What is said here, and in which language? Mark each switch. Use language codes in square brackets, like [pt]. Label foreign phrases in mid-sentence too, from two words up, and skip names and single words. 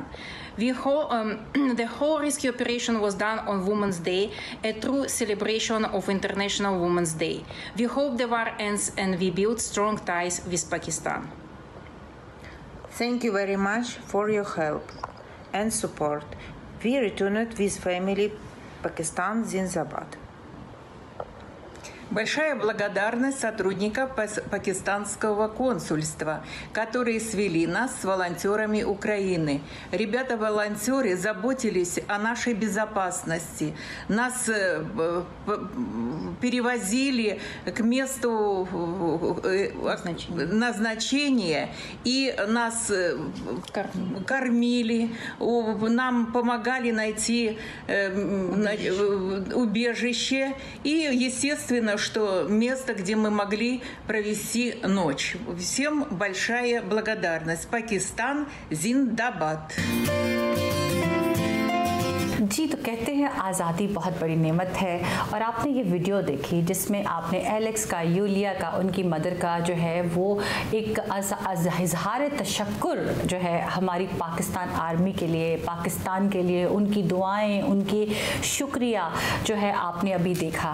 [en] The whole rescue operation was done on Women's Day, a true celebration of International Women's Day. We hope the war ends and we build strong ties with Pakistan. Thank you very much for your help and support. We returned with family [ur] پاکستان زندہ باد. [ru] Большая благодарность сотрудникам пакистанского консульства, которые свели нас с волонтерами Украины. Ребята-волонтеры заботились о нашей безопасности. Нас перевозили к месту назначения и нас кормили. Нам помогали найти убежище и, естественно, что место, где мы могли провести ночь. Всем большая благодарность. [ur] پاکستان زندہ باد. جی، تو کہتے ہیں آزادی بہت بڑی نعمت ہے. اور آپ نے یہ ویڈیو دیکھی جس میں آپ نے ایلکس کا، یولیا کا، ان کی مدر کا جو ہے وہ ایک اظہار تشکر جو ہے ہماری پاکستان آرمی کے لیے، پاکستان کے لیے ان کی دعائیں، ان کی شکریہ جو ہے آپ نے ابھی دیکھا.